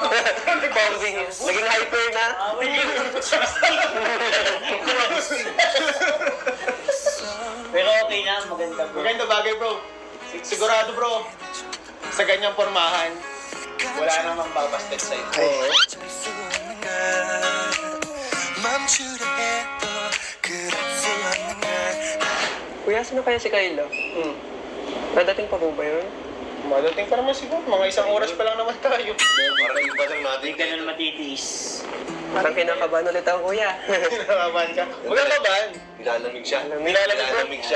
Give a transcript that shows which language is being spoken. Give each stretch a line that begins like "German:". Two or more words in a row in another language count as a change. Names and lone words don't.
Filipino: Parang naging hyper na. Pero okay na, maganda bro. Maganda bagay bro. Sigurado bro. Sa ganyang pormahan, wala namang babasted sa'yo. Ay.
Korean: 멈추려 해도 그럴 수 없는 걸
Filipino: Kuya, sino kaya si Kyla? Nadating pa po ba yun? Madating pa naman siguro. Mga isang oras pa lang naman tayo. Parang iba lang natin. Hindi ka na matitiis. Parang kinakabahan ulit ako, kuya. Kinakabahan ka. Magkakabahan. Nilalamig siya. Nilalamig siya.